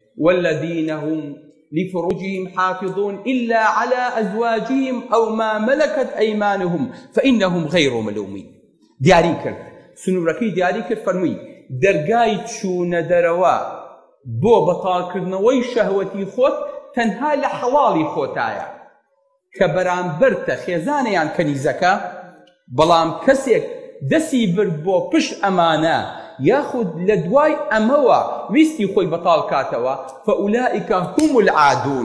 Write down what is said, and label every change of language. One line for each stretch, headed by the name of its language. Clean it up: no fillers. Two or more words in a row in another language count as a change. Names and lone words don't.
Arabic: والذين هم لفروجهم حافظون إلا على أزواجهم أو ما ملكت أيمانهم فإنهم غير ملومين.
Central Kurdish: دیاری کرد سنوورەکەی دیاری کرد فەرمووی دەرگای چوونە دەرەوە بۆ بەتاڵکردنەوەی شەهوەتی خۆت تەنها لە حەڵاڵی خۆتایە کە بەرامبەرتە خێزانەیان کەنیزەکە، بەڵام کەسێک دەستی برد بۆ پشت ئەمانە یاخود لە دوای ئەمەوە ویستی خۆی بەتاڵ کاتەوە
Arabic: فەئولائیکە هم العادون.